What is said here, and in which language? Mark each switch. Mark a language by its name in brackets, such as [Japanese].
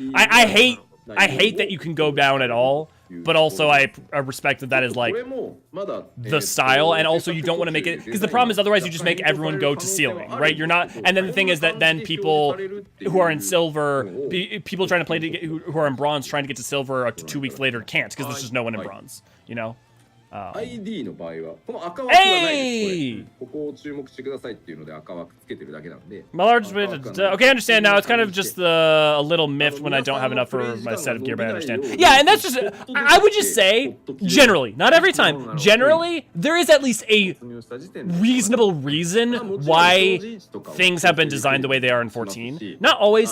[English] I hate that you can go down at all. But also, I respect that is like the style, and also you don't want to make it because the problem is otherwise you just make everyone go to ceiling, right? You're not, and then the thing is that then people who are in silver, people trying to play who are in bronze trying to get to silver 2 weeks later can't because there's just no one in bronze, you know. [Japanese] ID の場合はこの赤枠がないです。ここを注目してくださいっていうので赤枠つけてるだけなんで。 [English] My large okay, I understand now. It's kind of just a little miffed when I don't have enough for my set of gear, but I understand. Yeah, and that's just I would just say generally, not every time. Generally, there is at least a reasonable reason why things have been designed the way they are in 14. Not always.